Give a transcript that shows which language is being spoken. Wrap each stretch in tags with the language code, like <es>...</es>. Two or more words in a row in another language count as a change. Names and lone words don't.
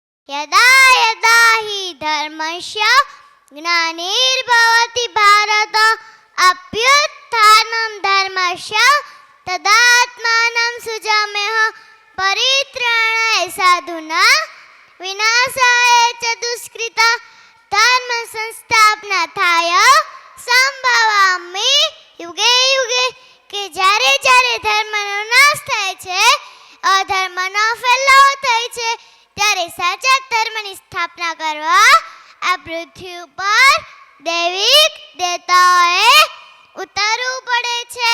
<sa>यदा यदा हि धर्मस्य ग्लानिर्भवति भारत अभ्युत्थानं धर्मस्य तदात्मानं सृजाम्यः परित्राणाय साधूनां विनाशाय च दुष्कृता धर्म संस्थापनार्थाय संभवामि युगे युगे</sa> <gu>કે જ્યારે જ્યારે ધર્મનો નાશ થાય છે, અધર્મનો ફેલાવો થાય છે, ત્યારે સાચા ધર્મની સ્થાપના કરવા આ પૃથ્વી ઉપર દૈવિક દેવતાઓએ ઉતરવું પડે છે.</gu>